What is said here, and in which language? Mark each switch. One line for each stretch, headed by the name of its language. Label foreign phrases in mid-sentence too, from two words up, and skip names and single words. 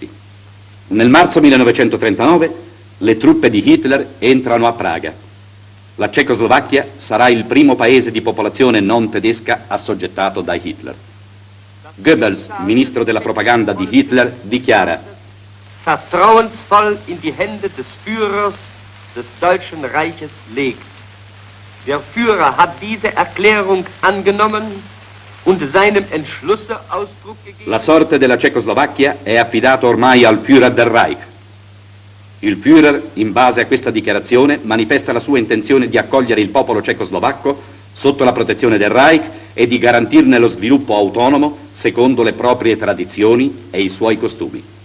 Italian: Nel marzo 1939 le truppe di Hitler entrano a Praga. La Cecoslovacchia sarà il primo paese di popolazione non tedesca assoggettato da Hitler. Goebbels, ministro della propaganda di Hitler, dichiara:
German: vertrauensvoll in die Hände des Führers des Deutschen Reiches legt. Der Führer hat diese Erklärung angenommen und seinem Entschlusse Ausdruck gegeben.
Italian: La sorte della Cecoslovacchia è affidata ormai al Führer del Reich. Il Führer, in base a questa dichiarazione, manifesta la sua intenzione di accogliere il popolo cecoslovacco sotto la protezione del Reich e di garantirne lo sviluppo autonomo secondo le proprie tradizioni e i suoi costumi.